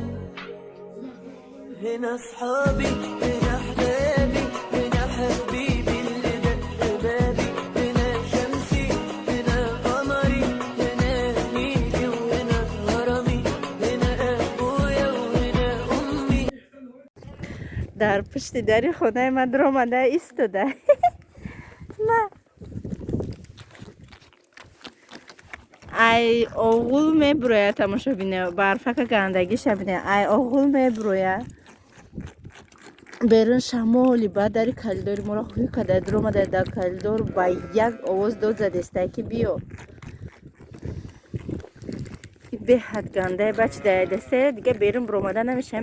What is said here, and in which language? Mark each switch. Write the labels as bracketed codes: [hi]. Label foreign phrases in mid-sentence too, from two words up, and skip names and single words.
[ar] هنا أصحابي هنا أحبابي هنا حبيبي اللي دق بابي هنا شمسي هنا قمري هنا نيلي وهنا غرامي هنا أبويا وهنا أمي. [tg] дар пушти дари хонаи ман омада истода. ай оғул мебуроя тамошобине барфака гандагиша бине. ай оғул мебуроя берун шамоли ба дари калидори моро ҳуй када дуромада дар калидор ба як овоз дод задестай ки биё беҳад гандаи бачи даядасе дига берун буромада намешаем.